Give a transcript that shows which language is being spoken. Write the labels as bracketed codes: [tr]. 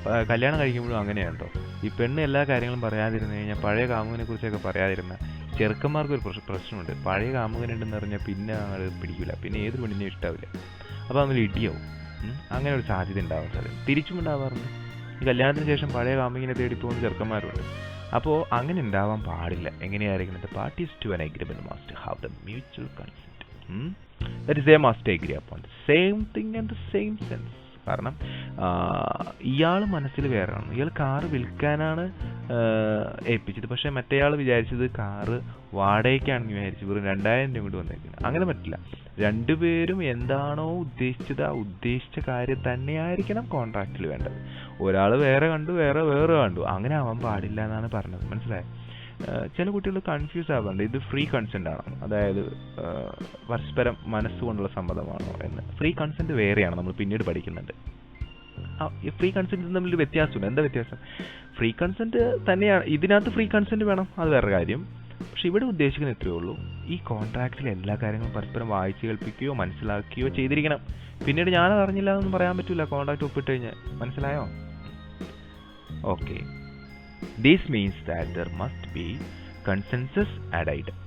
[ml] കല്യാണം കഴിക്കുമ്പോഴും അങ്ങനെയാണ് കേട്ടോ. ഈ പെണ്ണ് എല്ലാ കാര്യങ്ങളും പറയാതിരുന്നു കഴിഞ്ഞാൽ പഴയ കാമുകനെ കുറിച്ചൊക്കെ പറയാതിരുന്ന ചെറുക്കന്മാർക്കൊരു പ്രശ്നമുണ്ട്. പഴയ കാമുകനുണ്ടെന്ന് പറഞ്ഞാൽ പിന്നെ അത് പിടിക്കില്ല, പിന്നെ ഏതൊരു പെണ്ണിനെയും ഇഷ്ടാവില്ല. അപ്പോൾ നമ്മൾ ഇടിയാവും. അങ്ങനെ ഒരു സാധ്യത ഉണ്ടാവാൻ സാധ്യത തിരിച്ചും ഉണ്ടാവാറുണ്ട്. ഈ കല്യാണത്തിന് ശേഷം പഴയ കാമുകിനെ തേടി പോകുന്ന ചെറുക്കന്മാരുണ്ട്. അപ്പോൾ അങ്ങനെ ഉണ്ടാവാൻ പാടില്ല. എങ്ങനെയായിരിക്കണം? [en] The parties to an agreement must have the mutual consent. That is, they must agree upon the same thing and the same sense. [ml] കാരണം ഇയാൾ മനസ്സിൽ വേറെയാണ്. ഇയാൾ കാറ് വിൽക്കാനാണ് ഏൽപ്പിച്ചത്. പക്ഷേ മറ്റേയാൾ വിചാരിച്ചത് കാറ് വാടകയ്ക്കാണെന്ന് വിചാരിച്ചു വെറും 2000 രൂപ കൊണ്ട് വന്നേക്കുന്നത്. അങ്ങനെ പറ്റില്ല. രണ്ടുപേരും എന്താണോ ഉദ്ദേശിച്ചത് ആ ഉദ്ദേശിച്ച കാര്യം തന്നെയായിരിക്കണം കോൺട്രാക്റ്റിൽ വേണ്ടത്. ഒരാൾ വേറെ കണ്ടു, വേറെ കണ്ടു, അങ്ങനെ ആവാൻ പാടില്ല എന്നാണ് പറഞ്ഞത്. മനസ്സിലായോ? ചില കുട്ടികൾ കൺഫ്യൂസ് ആവാറുണ്ട്. ഇത് ഫ്രീ കൺസെന്റ് ആണോ, അതായത് പരസ്പരം മനസ്സുകൊണ്ടുള്ള സമ്മതമാണോ എന്ന്. ഫ്രീ കൺസെന്റ് വേറെയാണ്, നമ്മൾ പിന്നീട് പഠിക്കുന്നുണ്ട്. ഫ്രീ കൺസെന്റ് തമ്മിൽ വ്യത്യാസമുണ്ട്. എന്താ വ്യത്യാസം? ഫ്രീ കൺസെന്റ് തന്നെയാണ്, ഇതിനകത്ത് ഫ്രീ കൺസെന്റ് വേണം, അത് വേറെ കാര്യം. പക്ഷെ ഇവിടെ ഉദ്ദേശിക്കുന്നത് ഇത്രയേ ഉള്ളൂ, ഈ കോൺട്രാക്റ്റിൽ എല്ലാ കാര്യങ്ങളും പരസ്പരം വായിച്ച് കേൾപ്പിക്കുകയോ മനസ്സിലാക്കുകയോ ചെയ്തിരിക്കണം. പിന്നീട് ഞാനത് അറിഞ്ഞില്ല എന്നൊന്നും പറയാൻ പറ്റില്ല കോൺട്രാക്ട് ഒപ്പിട്ട് കഴിഞ്ഞാൽ. മനസ്സിലായോ? [en] Okay. This means that there must be consensus added.